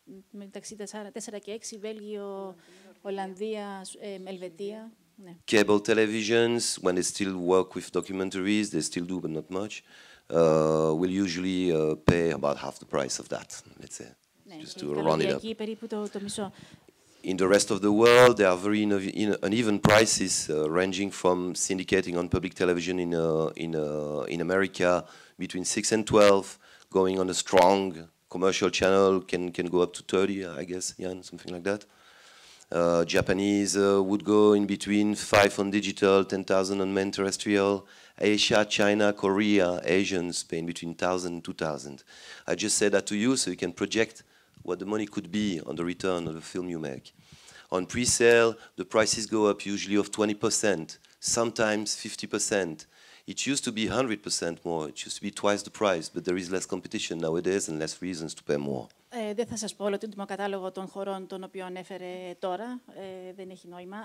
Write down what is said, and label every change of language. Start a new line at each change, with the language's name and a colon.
Greek: Μεταξύ 4 και 6, Βέλγιο, Ολλανδία, Ελβετία. Ναι.
English: Cable televisions, when they still work with documentaries, they still do, but not much, will usually pay about half the price of that, let's say, just to run it up.
Greek: Περίπου το μισό.
English: In the rest of the world, there are very uneven prices, ranging from syndicating on public television in America between 6 and 12, going on a strong commercial channel can go up to 30, I guess, Jan, something like that. Japanese would go in between 5 on digital, 10,000 on main terrestrial. Asia, China, Korea, Asians paying between 1,000 and 2,000. I just said that to you so you can project what the money could be on the return of the film you make. On pre-sale, the prices go up usually of 20%, sometimes 50%. It used to be 100% more. It used to be twice the price, but there is less competition nowadays and less reasons to pay more.
Greek: Δεν θα σας πω όλο τον κατάλογο των χωρών των οποίων έφερε τώρα. Δεν έχει νόημα.